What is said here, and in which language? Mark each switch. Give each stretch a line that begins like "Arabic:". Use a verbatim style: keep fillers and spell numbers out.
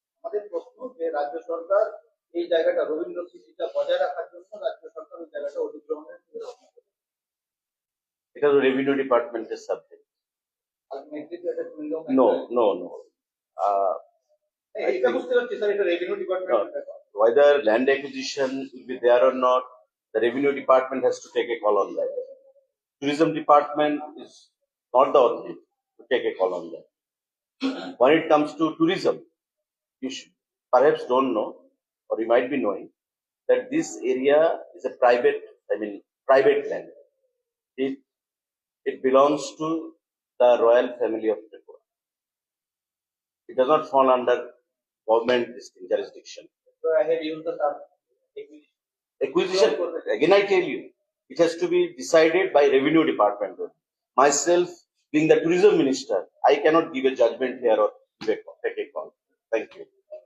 Bangla: আমাদের প্রশ্ন যে রাজ্য সরকার এই জায়গাটা রবীন্দ্র স্মৃতিটা বজায় রাখার জন্য রাজ্য সরকার ওই জায়গাটা অধিগ্রহণের
English: It is a revenue department is subject.
Bangla: Ultimately এটা কুইন্ডম
English: No, no, no. Uh,
Bangla: এটা বুঝতে পারছি স্যার এটা রেভিনিউ ডিপার্টমেন্টের ব্যাপার
English: whether land acquisition will be there or not, the revenue department has to take a call on that. Tourism department is not the authority to take a call on that. When it comes to tourism, you should perhaps don't know, or you might be knowing, that this area is a private, I mean, private land. It, it belongs to the royal family of Tripura. It does not fall under government jurisdiction. তো I have use the term acquisition Acquisition, again I tell you, it has to be decided by revenue department only. Myself, being the tourism minister, I cannot give a judgment here or give a- take a call. Thank you.